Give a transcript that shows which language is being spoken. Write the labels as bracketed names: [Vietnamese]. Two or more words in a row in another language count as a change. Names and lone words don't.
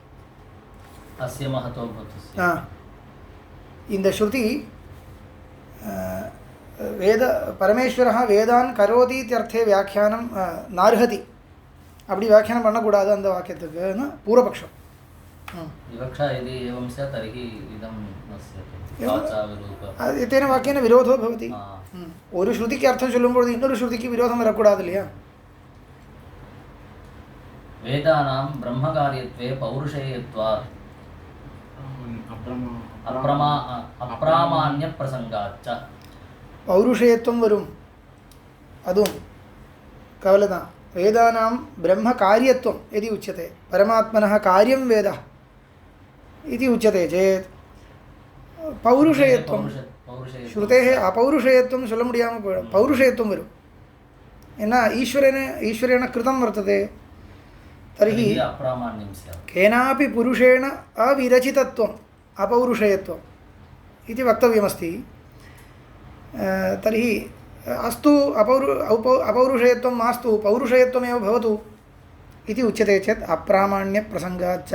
[Tamil] இந்த ஸ்ருதி [Sanskrit] वेद परमेश्वरः वेदान् करोति इत्यर्थे व्याख्यानं नार्हति [Tamil] அப்படி வியாக்கியானம் பண்ணக்கூடாது அந்த வாக்கியத்துக்குன்னு பூர்வபக்ஷம் [Sanskrit] तेन वाक्येन विरोधो भवति [Tamil] ஒரு ஸ்ருதிக்கு அர்த்தம் சொல்லும்போது இன்னொரு ஸ்ருதிக்கு விரோதம் வரக்கூடாது இல்லையா [Sanskrit] वेदानां ब्रह्मकार्यत्वे पौरुषेयत्वात् अप्रामाण्य प्रसङ्गाच्च [Tamil] பௌருஷேயத்துவம் வரும் அதுவும் கவலை தான் [Sanskrit] वेदानां ब्रह्म कार्यत्वं यदि उच्यते परमात्मनः कार्यं वेदः इति उच्यते चेत् पौरुषेयत्वं श्रुतेः अपौरुषेयत्वं [Tamil] சொல்ல முடியாமல் போயிடும் பௌருஷேயத்துவம் வரும் ஏன்னா [Sanskrit] ईश्वरेण कृतं वर्तते तर्हि केनापि पुरुषेण अविरचितत्वम् अपौरुषेयत्वं इति वक्तव्यमस्ति। तर्हि अस्तु अपौरुषेयत्वं मास्तु पौरुषेयत्वमेव भवतु इति उच्यते चेत् अप्रामाण्यप्रसङ्गाच्च।